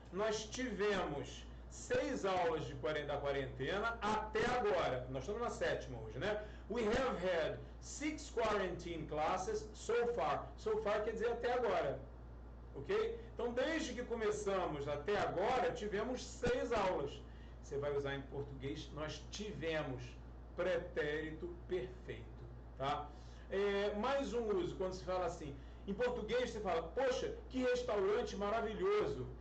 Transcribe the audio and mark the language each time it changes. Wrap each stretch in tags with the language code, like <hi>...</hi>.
<pt>Nós tivemos 6 aulas da quarentena até agora. Nós estamos na 7ª hoje, né?</pt> <en>We have had 6 quarantine classes so far.</en> <pt>So far quer dizer até agora. Ok? Então, desde que começamos até agora, tivemos 6 aulas. Você vai usar em português, nós tivemos pretérito perfeito. Tá? Mais um uso, quando se fala assim. Em português, você fala, poxa, que restaurante maravilhoso.</pt>